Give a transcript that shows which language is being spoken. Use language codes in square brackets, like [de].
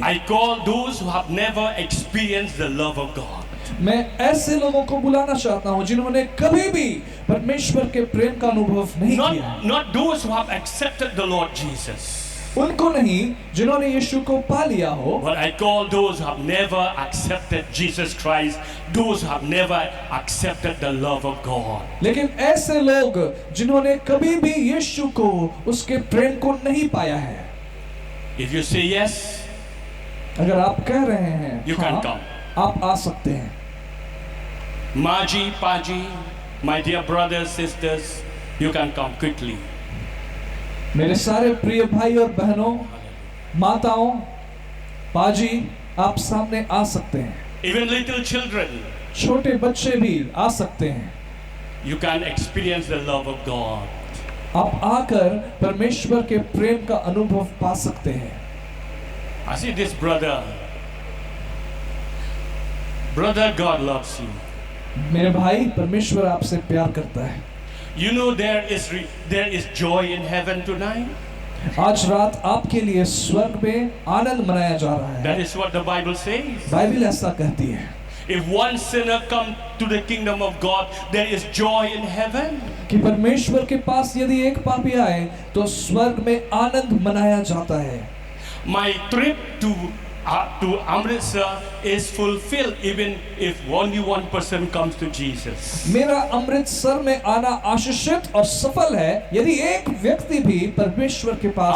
[en] I call those who have never experienced the love of God. [hi] मैं ऐसे लोगों को बुलाना चाहता हूँ जिन्होंने कभी भी परमेश्वर के प्रेम का अनुभव नहीं किया है। [en] Not those who have accepted the Lord Jesus, [hi] उनको नहीं जिन्होंने यीशु को पा लिया हो, [en] but I call those who have never accepted Jesus Christ, those who have never accepted the love of God. [hi] लेकिन ऐसे लोग जिन्होंने कभी भी यीशु को उसके प्रेम को नहीं पाया है। [en] If you say yes, [hi] अगर आप कह रहे हैं [en] you can [hi] हाँ, [en] come. [hi] आप आ सकते हैं। [en] Maji, Paji, my dear brothers, sisters, you can come quickly. [hi] मेरे सारे प्रिय भाई और बहनों, माताओं, पाजी, आप सामने आ सकते हैं। [en] Even little children, [hi] छोटे बच्चे भी आ सकते हैं। [en] you can experience the love of God. [hi] आप आकर परमेश्वर के प्रेम का अनुभव पा सकते हैं। [en] I see this brother. Brother, God loves you. [hi] मेरे भाई, परमेश्वर आपसे प्यार करता है। [en] You know there is joy in heaven tonight. [hi] आज रात आपके लिए स्वर्ग में आनंद मनाया जा रहा है। [en] That is what the Bible says. [hi] Bible ऐसा कहती है। [en] If one sinner come to the kingdom of God, there is joy in heaven. [hi] कि परमेश्वर के पास यदि एक पापी आए तो स्वर्ग में आनंद मनाया जाता है। [en] My trip to Amritsar is fulfilled even if only one person comes to Jesus. [hi] मेरा अमृतसर में आना आशीषित और सफल है यदि एक व्यक्ति भी परमेश्वर के पास